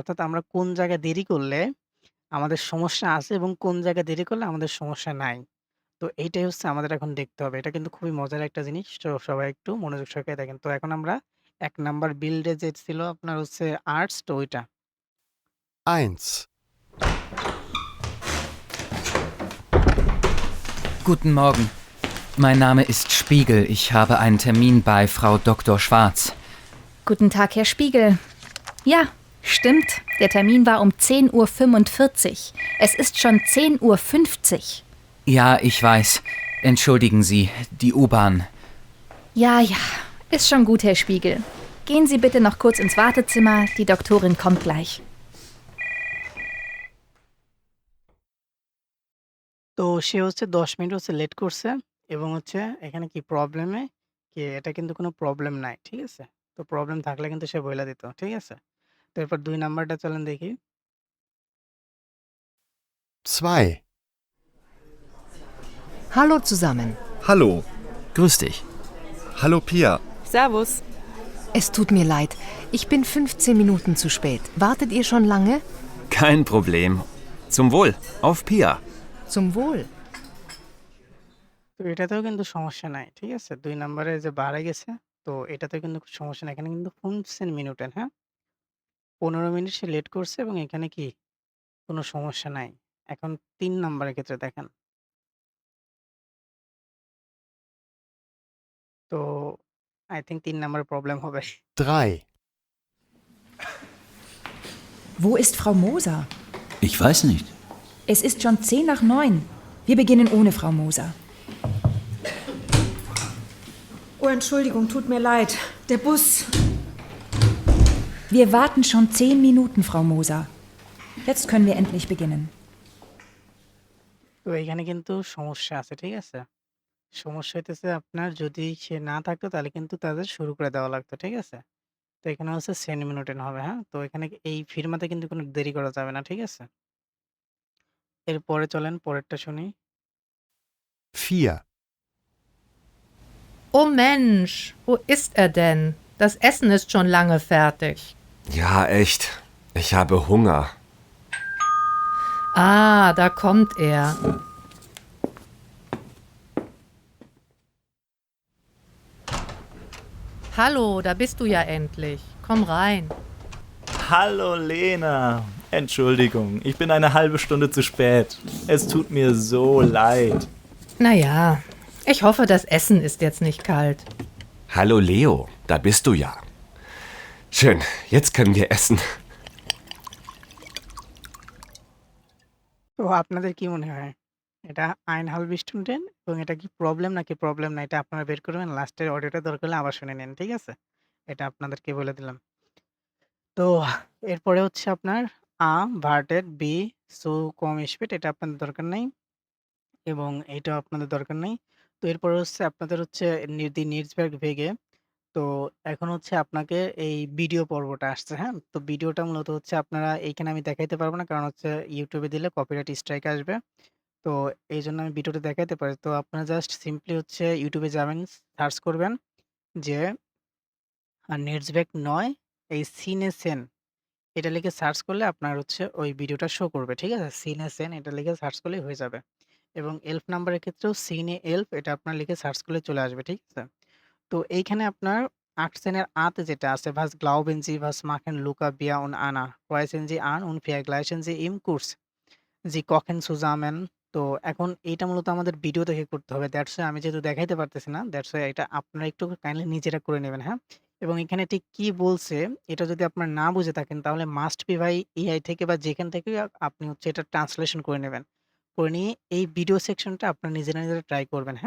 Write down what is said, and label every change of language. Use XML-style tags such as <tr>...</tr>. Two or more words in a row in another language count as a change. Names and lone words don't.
<bn>অর্থাৎ আমরা কোন জায়গায় দেরি করলে আমাদের সমস্যা আছে এবং কোন জায়গায় দেরি করলে আমাদের সমস্যা নাই। তো এইটাই হচ্ছে আমাদের এখন দেখতে হবে। এটা কিন্তু খুবই মজার একটা জিনিস। তো সবাই একটু মনোযোগ সহকারে দেখেন। তো এখন আমরা ১ নাম্বার বিল্ডে যে ছিল আপনার হচ্ছে আর্টস তো ওইটা। 1.</bn> <de>Guten Morgen. Mein Name ist Spiegel. Ich habe einen Termin bei Frau Dr. Schwarz. Guten Tag, Herr Spiegel. Ja, stimmt. Der Termin war um 10:45 Uhr. Es ist schon 10:50 Uhr. Ja, ich weiß. Entschuldigen Sie, die U-Bahn. Ja, ist schon gut, Herr Spiegel. Gehen Sie bitte noch kurz ins Wartezimmer. Die Doktorin kommt gleich.</de> <bn>তো সে হচ্ছে ১০ মিনিট হচ্ছে লেট করছে এবং হচ্ছে এখানে কি প্রবলেমে কি এটা কিন্তু কোনো প্রবলেম নাই। ঠিক আছে? তো প্রবলেম থাকলে কিন্তু সে বইলা দিত। ঠিক আছে? তো এরপর ২ নাম্বারটা চলেন দেখি। 2.</bn> <de>Hallo zusammen. Hallo. Grüß dich. Hallo Pia. Servus. Es tut mir leid. Ich bin 15 Minuten zu spät. Wartet ihr schon lange? Kein Problem. Zum Wohl. Auf Pia. Zum Wohl.</de> <bn>তো এটাতেও কিন্তু সমস্যা নাই। ঠিক আছে? ২ নাম্বারে যে বাড়ে গেছে, তো এটাতেও কিন্তু সমস্যা নাই। এখানে কিন্তু 15 Minuten, হ্যাঁ? ১৫ মিনিট সে লেট করছে এবং এখানে কি কোনো সমস্যা নাই। এখন ৩ নাম্বারের ক্ষেত্রে দেখেন। তো</bn> <en>I think</en> <bn>৩ নাম্বারে প্রবলেম হবে। 3,</bn> <de>Wo ist Frau Moser? Ich weiß nicht. Es ist schon 9:10. Wir beginnen ohne Frau Moser. Oh, Entschuldigung, tut mir leid. Der Bus. Wir warten schon 10 Minuten, Frau Moser. Jetzt können wir endlich beginnen.</de> <bn>তো এখানে কিন্তু সমস্যা আছে। ঠিক আছে? সমস্যা হইতেছে আপনার যদি সে না থাকতো তাহলে কিন্তু তাদের শুরু করে দেওয়া লাগতো। ঠিক আছে? তো এখানে হচ্ছে 10 Minuten হবে, হ্যাঁ? তো এখানে এই ফিরমাতে কিন্তু কোনো দেরি করা যাবে না। ঠিক আছে? এরপরে চলেন পরেরটা শুনি। 4,</bn> <de>Oh Mensch, wo ist er denn? Das Essen ist schon lange fertig. Ja, echt. Ich habe Hunger. Ah, da kommt er. Hallo, da bist du ja endlich. Komm rein. Hallo Lena. Entschuldigung, ich bin eine halbe Stunde zu spät. Es tut mir so leid. Naja, ich hoffe, das Essen ist jetzt nicht kalt. Hallo Leo, da bist du ja. Schön, jetzt können wir essen.</de> <bn>তো আপনাদের কি মনে হয়? এটা</bn> <de>eineinhalb Stunden</de> <bn>এবং এটা কি প্রবলেম নাকি প্রবলেম না? এটা আপনারা বের করবেন। লাস্টের অডিওটা দরকার হলে আবার শুনে নিন। ঠিক আছে? এটা আপনাদেরকে বলে দিলাম। তো এরপরে হচ্ছে আপনার</bn> <de>wartet bis zu komm spät</de> <bn>এটা আপনাদের দরকার নাই এবং এইটাও আপনাদের দরকার নাই। তো এরপরে হচ্ছে আপনাদের হচ্ছে</bn> <de>die Netzwerk Wege</de> <bn>তো এখন হচ্ছে আপনাকে এই ভিডিও পর্বটা আসছে, হ্যাঁ? তো ভিডিওটা মূলত হচ্ছে আপনারা এইখানে আমি দেখাইতে পারব না। কারণ হচ্ছে YouTube এ দিলে কপিরাইট স্ট্রাইক আসবে। তো এইজন্য আমি ভিডিওটা দেখাইতে পারি। তো আপনারা</bn> <en>just simply</en> <bn>হচ্ছে YouTube এ যাবেন, সার্চ করবেন যে নেটসব্যাক ৯ এই সিনেসেন এটা লিখে সার্চ করলে আপনার হচ্ছে ওই ভিডিওটা শো করবে। ঠিক আছে? সিনেসেন এটা লিখে সার্চ করলেই হয়ে যাবে। এবং এলফ নাম্বারের ক্ষেত্রেও সিনে এলফ এটা আপনার লিখে সার্চ করলে চলে আসবে। ঠিক আছে? তো এইখানে আপনার 18 এর আতে যেটা আছে</bn> <de>was glauben Sie, was machen Luca, Bea und Anna? Reisen Sie an und vergleichen Sie im Kurs. Sie kochen zusammen.</de> <bn>তো এখন এইটা মূলত আমাদের ভিডিও দেখে করতে হবে।</bn> <en>that's why</en> <bn>আমি যেহেতু দেখাইতে পারতেছি না,</bn> <en>that's why</en> <bn>এটা আপনারা একটু কাইন্ডলি নিজেরা করে নেবেন, হ্যাঁ? এবং এখানে ঠিক কি বলছে এটা যদি আপনারা না বুঝে থাকেন তাহলে</bn> <en>must be</en> <bn>ভাই এআই থেকে বা যেখান থেকে আপনি হচ্ছে এটা ট্রান্সলেশন করে নেবেন। করে নিয়ে এই ভিডিও সেকশনটা আপনারা নিজেরা, নিজেরা ট্রাই করবেন, হ্যাঁ?</bn>